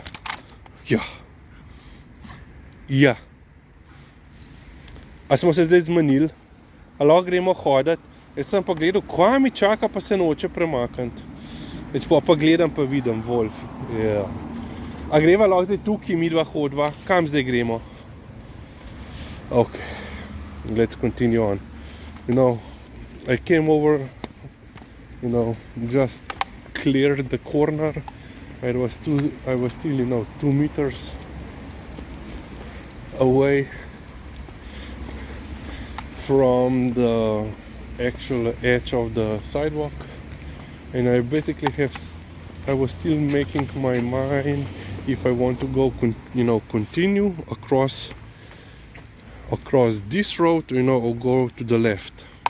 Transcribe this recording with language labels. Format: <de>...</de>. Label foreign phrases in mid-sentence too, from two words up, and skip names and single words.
<sl>Ja. A smo se zdaj zmenili? A lahko gremo hoditi? Jaz sem pa gledal, kva mi čaka, pa se noče premakniti. Več pa gledam, pa vidim Wolfie.</sl> <en>Yeah.</en> <sl>A greva lahko zdaj tukaj, mi dva hodva? Kam zdaj gremo?</sl> <en>Okay, let's continue on. You know, I came over, you know, just cleared the corner. I was still, you know, 2 meters away from the actual edge of the sidewalk, and I basically I was still making my mind if I want to go, you know, continue across this road, you know, or go to the left.</en>